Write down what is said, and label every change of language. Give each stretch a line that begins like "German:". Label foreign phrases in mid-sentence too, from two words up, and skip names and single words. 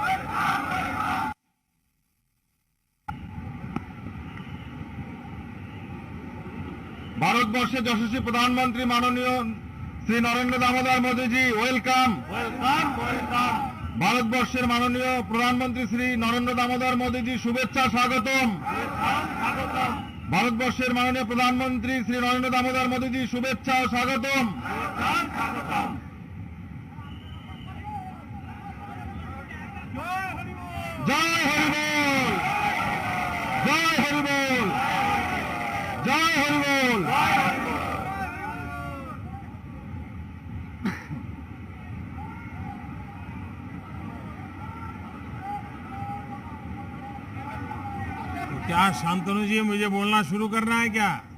Bangla: ভারতবর্ষের যশস্বী
Hindi: प्रधानमंत्री माननीय श्री नरेंद्र दामोदर मोदी जी वेलकम।
English: welcome welcome.
Hindi: भारतवर्षের माननीय प्रधानमंत्री श्री नरेंद्र दामोदर मोदी जी शुभेच्छा स्वागतम। भारतवर्षের माननीय प्रधानमंत्री श्री नरेंद्र दामोदर मोदी जी शुभेच्छा स्वागतम। जय हरिबोल, जय हरिबोल, जय हरिबोल। क्या शांतनु जी मुझे बोलना शुरू करना है क्या?